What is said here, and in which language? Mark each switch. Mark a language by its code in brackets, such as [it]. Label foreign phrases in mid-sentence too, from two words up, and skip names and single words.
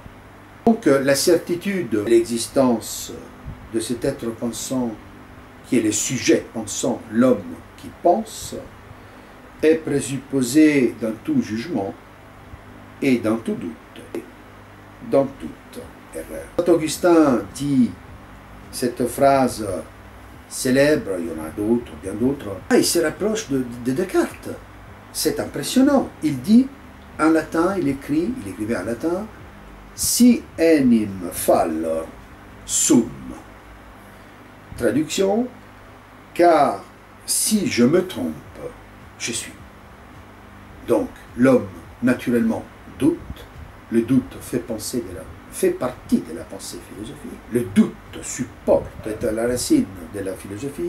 [fr] Donc, la certitude de l'existence de cet être pensant, qui est le sujet pensant, l'homme qui pense, est présupposée dans tout jugement et dans tout doute, dans toute erreur. Saint Augustin dit cette phrase célèbre, il y en a d'autres, bien d'autres, il se rapproche de Descartes. C'est impressionnant. Il dit, en latin, il écrivait en latin, [la] si enim fallor sum. [fr] Traduction, car si je me trompe, je suis. Donc, l'homme, naturellement, doute. Le doute fait partie de la pensée philosophique. Le doute supporte, est à la racine de la philosophie.